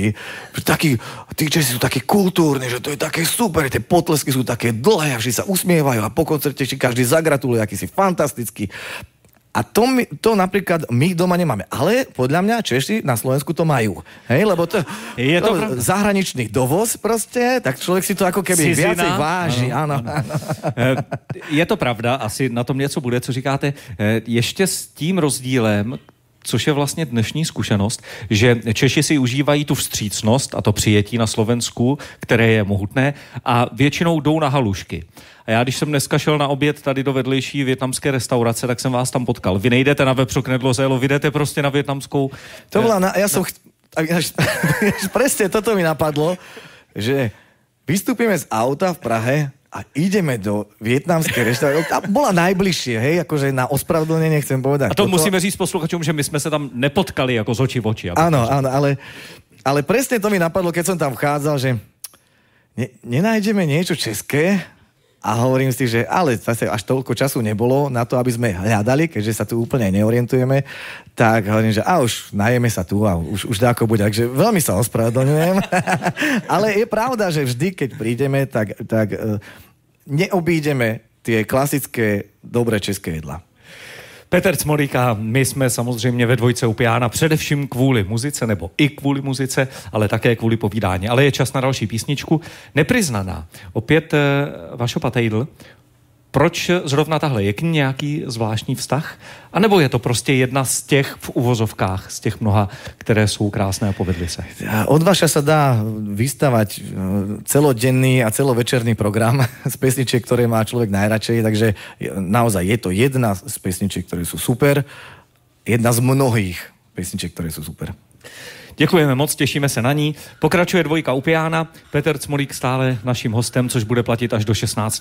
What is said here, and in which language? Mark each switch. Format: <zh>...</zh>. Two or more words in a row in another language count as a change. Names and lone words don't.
<sk>Tí Česi sú takí kultúrni, že to je také super, tie potlesky sú také dlhé a vždy sa usmievajú a po koncerte každý zagratuluje, aký si fantastický. A to napríklad my doma nemáme. Ale podľa mňa Češi na Slovensku to majú. Hej, lebo to je zahraničný dovoz proste, tak človek si to ako keby viacej váži. Áno.</sk> <cs>Je to pravda, asi na tom něco bude, co říkáte. Ještě s tím rozdílem, což je vlastně dnešní zkušenost, že Češi si užívají tu vstřícnost a to přijetí na Slovensku, které je mohutné, a většinou jdou na halušky. A já, když jsem dneska šel na oběd tady do vedlejší vietnamské restaurace, tak jsem vás tam potkal. Vy nejdete na vepřoknedlo zélo, vy jdete prostě na vietnamskou...</cs> <sk>To bola presne toto mi napadlo, že vystúpime z auta v Prahe a ideme do vietnamskej reštaurácie. A bola najbližšie, hej, akože na ospravedlnenie chcem povedať.</sk> <cs>A to musíme říct posluchačům, že my jsme se tam nepotkali jako z očí v oči.</cs> <sk>Áno, ale presne to mi napadlo, keď som tam vchádzal, že nenájdeme niečo české. A hovorím si, že ale zase až toľko času nebolo na to, aby sme hľadali, keďže sa tu úplne neorientujeme, tak hovorím, že už najeme sa tu a už dáko bude. Takže veľmi sa ospravedlňujem. Ale je pravda, že vždy, keď prídeme, tak neobídeme tie klasické dobré české jedla.</sk> <cs>Petr Cmolík a my jsme samozřejmě ve dvojce u piana především kvůli muzice, nebo i kvůli muzice, ale také kvůli povídání. Ale je čas na další písničku. Nepriznaná. Opět Vašo Patejdl. Proč zrovna tahle? Je k ní nějaký zvláštní vztah? A nebo je to prostě jedna z těch v uvozovkách, z těch mnoha, které jsou krásné a povedly se?</cs> <sk>Od Vaša sa dá vystavať celodenný a celovečerný program z pesničiek, ktoré má človek najradšej, takže naozaj je to jedna z pesničiek, ktoré sú super, jedna z mnohých pesničiek, ktoré sú super.</sk> <cs>Děkujeme moc, těšíme se na ní. Pokračuje dvojka u piana. Petr Cmolík stále naším hostem, což bude platit až do 16.</cs>